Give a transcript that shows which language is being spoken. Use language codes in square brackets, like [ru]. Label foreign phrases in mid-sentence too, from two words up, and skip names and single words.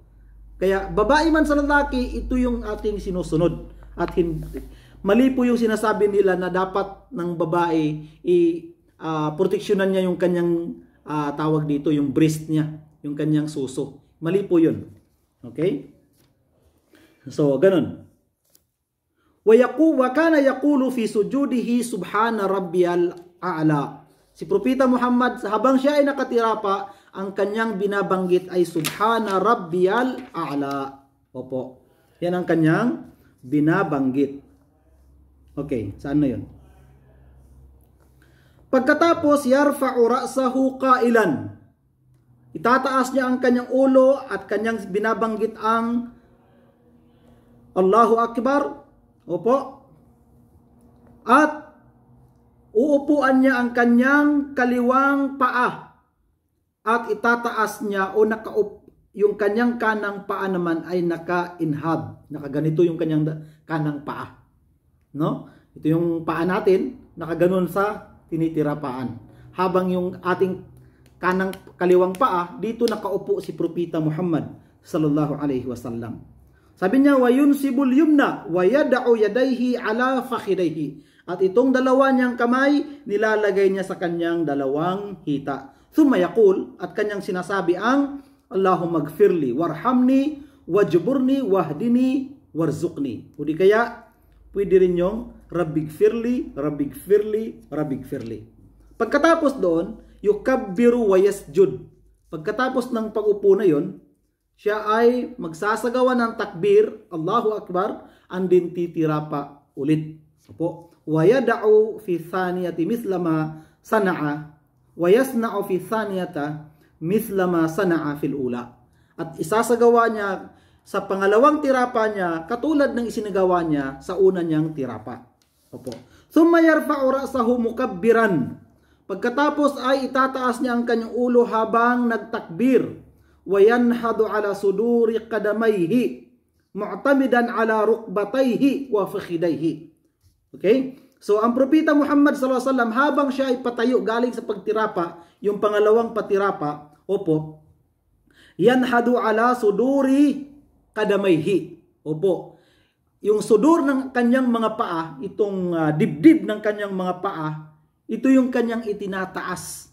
[tl] Kaya babae man sa lalaki, ito yung ating sinusunod. At mali po yung sinasabi nila na dapat ng babae proteksyonan niya yung kanyang tawag dito, yung breast niya, yung kanyang suso. Mali po yun. [en] Okay? So, [tl] ganun. [ar] وكان يقول في سجوده سبحان ربي الأعلى. [tl] Si Propeta Muhammad, habang siya ay nakatira pa, ang kanyang binabanggit ay [ar] سبحان ربي الأعلى. [tl] Opo. Yan ang kanyang binabanggit. Okay, saan na yun? Pagkatapos, [ar] يرفع رأسه قائلا. [tl] Itataas niya ang kanyang ulo at kanyang binabanggit ang [ar] الله أكبر. [tl] Opo. At uupuan niya ang kanyang kaliwang paa. At itataas niya o yung kanyang kanang paa naman ay naka-inhab. Nakaganito yung kanyang kanang paa. No? Ito yung paa natin, nakaganon sa tinitirapaan. Habang yung ating kanang kaliwang paa, dito nakaupo si Propeta Muhammad [ar] صلى الله عليه وسلم. [tl] Sabi niya, [ar] وينصب اليمنى ويضع يديه على فخذيه. [tl] At itong dalawa niyang kamay, nilalagay niya sa kanyang dalawang hita. [ar] ثم يقول, [tl] at kanyang sinasabi ang [ar] اللهم اغفر لي وارحمني واجبرني واهدني وارزقني. [tl] O di kaya, pwede rin yung [ar] رب اغفر لي رب اغفر لي رب اغفر لي. [tl] Pagkatapos doon, [ar] يكبر ويسجد. [tl] Pagkatapos ng pag-upo na yon, siya ay magsasagawa ng takbir, [ar] الله أكبر, [tl] and din titira pa ulit. Opo. [ar] ويضع في الثانية مثل ما صنع ويصنع في الثانية مثل ما صنع في الأولى. [tl] At isasagawa niya sa pangalawang tirapa niya katulad ng isinagawa niya sa una niyang tirapa. Opo. [ar] ثم يرفع رأسه مكبرا. [tl] Pagkatapos ay itataas niya ang kanyang ulo habang nagtakbir. [ar] وينهض على صدور قدميه معتمدا على ركبتيه وفخذيه. [en] Okay? So [tl] ang Propeta Muhammad [ar] صلى الله عليه وسلم [tl] habang siya ay patayo galing sa pagtirapa, yung pangalawang patirapa, opo, [ar] ينهض على صدور قدميه. [tl] Opo. Yung sudur ng kanyang mga paa, itong dibdib ng kanyang mga paa, ito yung kanyang itinataas.